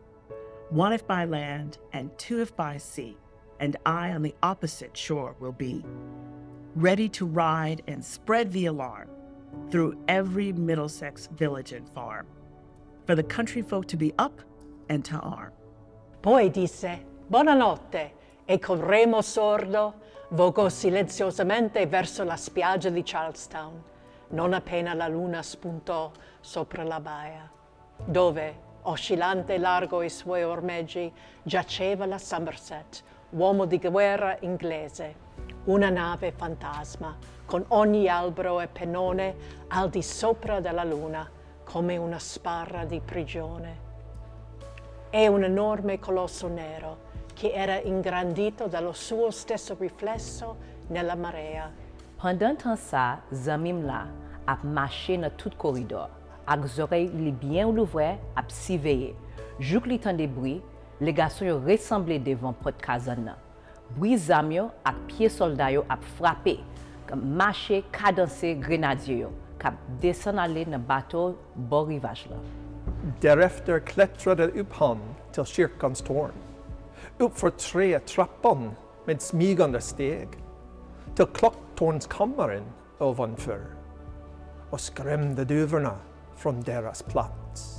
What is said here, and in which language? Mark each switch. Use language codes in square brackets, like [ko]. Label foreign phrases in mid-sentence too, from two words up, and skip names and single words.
[en] One if by land and two if by sea, and I on the opposite shore will be, ready to ride and spread the alarm through every Middlesex village and farm, for the country folk to be up and to arm. [it] Poi disse, buonanotte, e col remo sordo vogò silenziosamente verso la spiaggia di Charlestown, non appena la luna spuntò sopra la baia, dove, oscillante largo i suoi ormeggi, giaceva la Somerset, uomo di guerra inglese, una nave fantasma, con ogni albero e pennone al di sopra della luna, come una sbarra di prigione. È un enorme colosso nero che era ingrandito dallo suo stesso riflesso nella marea. [ht] Pendant temps ça, zamim la ap marché dans tout corridor, ak oreilles li bien ouvertes ap surveiller. Jouk li tande bruit, les garçons yo ressemblé devant porte kazan nan. Bruit zam yo ak pied soldat yo ap frappé, comme marché cadencé grenadier yo, kap descend aller dans bateau bord rivage la. [sv] Därefter klättrade upp han till kyrkans torn, upp för 3 trappan med smygande steg, till klocktornskammaren ovanför och skrämde duvorna från deras plats.